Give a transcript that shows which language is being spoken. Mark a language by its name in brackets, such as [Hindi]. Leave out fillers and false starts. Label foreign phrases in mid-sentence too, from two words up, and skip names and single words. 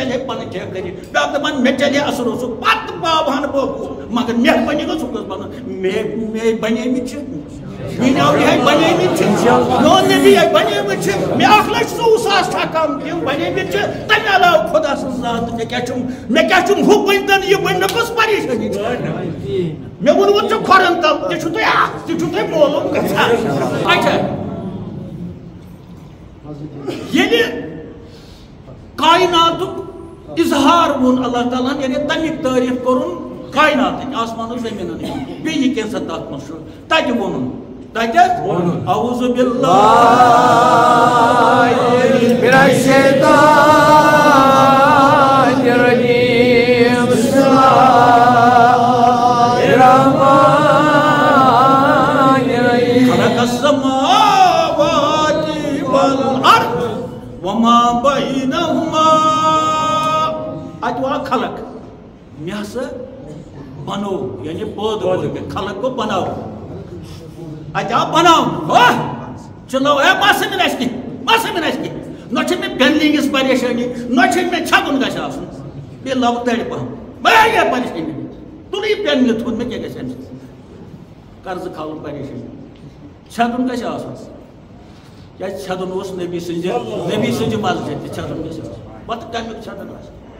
[Kashmiri] چلہِ ہے پنٕنۍ ٹھیکہٕ کٔرِتھ بیاکھ دپان مےٚ چلہِ ہے اثر اوسُکھ پتہٕ پاوہا نہٕ بہٕ مگر مہربٲنی گٔژھ ہُہ گوٚژھ بنُن مےٚ بنیمٕتۍ چھِ میٲنۍ اولیا بنیمٕتۍ چھِ میون نبی بنیمٕتۍ چھِ مےٚ 1,20,000 ٹھکام تِم بنیمٕتۍ چھِ تمہِ علاوٕ خۄدا سٕنٛز ذات مےٚ کیٛاہ چھُم ہُہ بٔنۍتن یہِ بٔنۍ مےٚ کۄس پریشٲنی چھِ مےٚ ووٚنمُت چھُ کھۄرن تل تہِ چھُو تۄہہِ اکھ تہِ چھُو تۄہہِ معلوٗم گژھان اچھا ییٚلہِ کایناتُک اظہار ووٚن اللہ تعالیٰ ہن یعنی تمیُک تعریٖف کوٚرُن کایناتٕکۍ آسمانُک زٔمیٖنن ہٕنٛدۍ بیٚیہِ کینٛژھا تتھ منٛز چھُ تتہِ ووٚنُن تتہِ [Arabic] اعوذ باللہ من الشیطان الرجیم بسم اللہ الرحمن الرحیم خلق السماوات والارض وما بینہما [Kashmiri] اتوا خلق مےٚ ہسا بنو یعنی پٲدٕ کوٚر مےٚ خلق گوٚو بناو اتہِ آو بناونہٕ چلو ہے ما سمجھ اَسہِ کینٛہہ نہ چھِ مےٚ بٮ۪نٛڈِنٛگ ہِنٛز پریشٲنی نہ چھِ مےٚ چھکُن گژھِ آسُن بیٚیہِ لَبہٕ دَرِ پہم واریاہ پریشٲنی تُلٕے پٮ۪نلہِ تھوٚد مےٚ کیٛاہ گژھِ اَمہِ سۭتۍ قرضہٕ کھالُن پریشٲنی چھدُن گژھِ آسُن کیٛازِ چھدُن اوس نبی سٕنٛزِ مسجد تہِ چھدُن گژھِ آسُن پتہٕ کمیُک چھدُن آسہِ